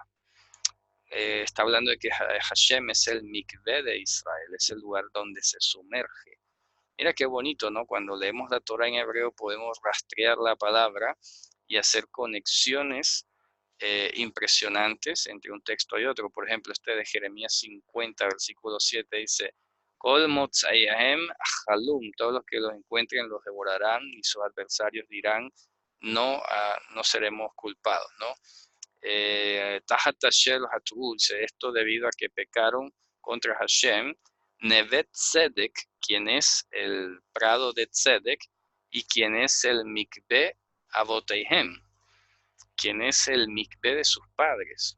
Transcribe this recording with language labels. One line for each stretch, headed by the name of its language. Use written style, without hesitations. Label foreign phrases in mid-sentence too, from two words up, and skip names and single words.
Spanish: Está hablando de que Hashem es el Mikveh de Israel, es el lugar donde se sumerge. Mira qué bonito, ¿no? Cuando leemos la Torah en hebreo podemos rastrear la palabra y hacer conexiones impresionantes entre un texto y otro. Por ejemplo, este de Jeremías 50, versículo 7 dice,
Hebrew: כל מוצאיהם אכלום,
Spanish: todos los que los encuentren los devorarán y sus adversarios dirán, no, no seremos culpados, ¿no?
Hebrew: תחת השם חטול,
Spanish: esto debido a que pecaron contra Hashem,
Hebrew: נוות צדק,
Spanish: quien es el prado de Tzedek, y quien es el
Hebrew: מקוה אבותיהם,
Spanish: quien es el Mikveh de sus padres.